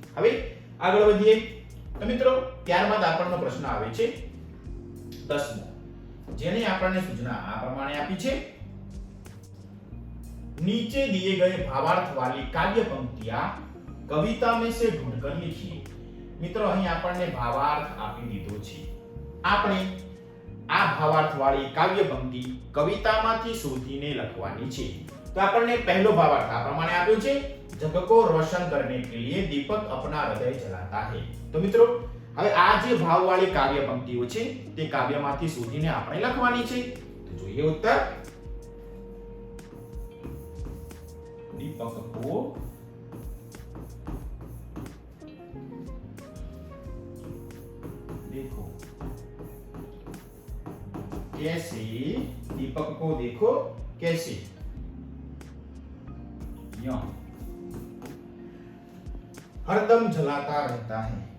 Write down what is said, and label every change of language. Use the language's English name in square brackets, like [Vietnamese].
[Gujarati] હવે આગળ વધીએ તો મિત્રો ત્યારબાદ આપણનો પ્રશ્ન આવે છે 10મો, જેની આપણને સૂચના આ પ્રમાણે આપી છે, [Hindi] नीचे दिए गए भावार्थ वाली काव्य पंक्तियां कविता में से ढूंढकर लिखिए। [Gujarati] मित्रों અહીં આપણને ભાવાર્થ આપી દીધો છે, આપણે આ ભાવાર્થ વાળી કાવ્ય પંક્તિ કવિતામાંથી શોધીને લખવાની છે। તો આપણને પહેલો ભાવાર્થ આ પ્રમાણે આપ્યો છે, [Hindi] जग को रोशन करने के लिए दीपक अपना हृदय जलाता है। [Gujarati] तो મિત્રો હવે આ જે ભાવવાળી કાવ્ય પંક્તિઓ છે તે કાવ્યમાંથી શોધીને આપણે લખવાની છે। તો જોઈએ ઉત્તર, [Hindi] दीपक को देखो कैसे, दीपक को देखो कैसे, हरदम जलाता रहता है।